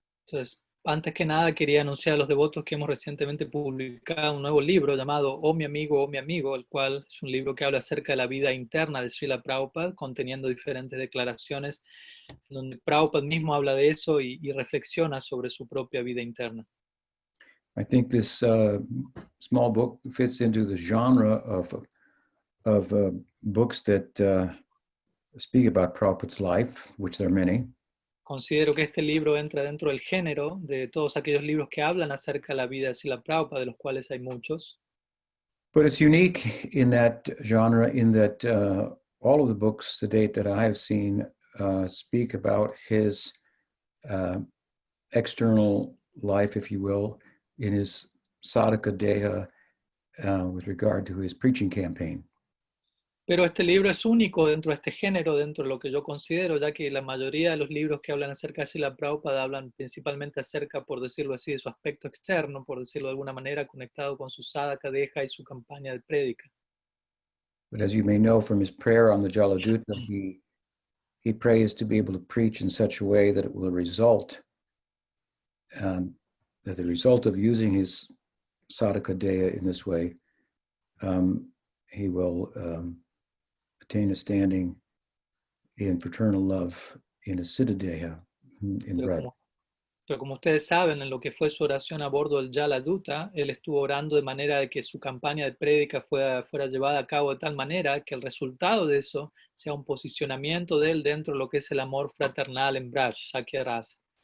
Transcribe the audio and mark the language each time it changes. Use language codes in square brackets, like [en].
[es] Entonces, antes que nada quería anunciar a los devotos que hemos recientemente publicado un nuevo libro llamado Oh mi amigo, el cual es un libro que habla acerca de la vida interna de Srila Prabhupada, conteniendo diferentes declaraciones donde Prabhupada mismo habla de eso y reflexiona sobre su propia vida interna. [en] I think this small book fits into the genre of books that speak about Prabhupada's life, which there are many. [es] Considero que este libro entra dentro del género de todos aquellos libros que hablan acerca de la vida de Srila Prabhupada, de los cuales hay muchos. [en] But it's unique in that genre in that all of the books to date that I have seen speak about his external life, if you will, in his sadhaka deha with regard to his preaching campaign. [es] Pero este libro es único dentro de este género, dentro de lo que yo considero, ya que la mayoría de los libros que hablan acerca de Srila Prabhupada hablan principalmente acerca, por decirlo así, de su aspecto externo, por decirlo de alguna manera, conectado con su sadhaka deha y su campaña de prédica. [en] But as you may know from his prayer on the Jaladuta, he prays to be able to preach in such a way that it will result, that the result of using his sadhaka deha in this way, he will attain a standing in fraternal love in a siddha deha in Braj. [es] Pero como ustedes saben, en lo que fue su oración a bordo del Jaladuta, él estuvo orando de manera de que su campaña de prédica fuera llevada a cabo de tal manera que el resultado de eso sea un posicionamiento de él dentro de lo que es el amor fraternal en Braj, Sakya Rasa.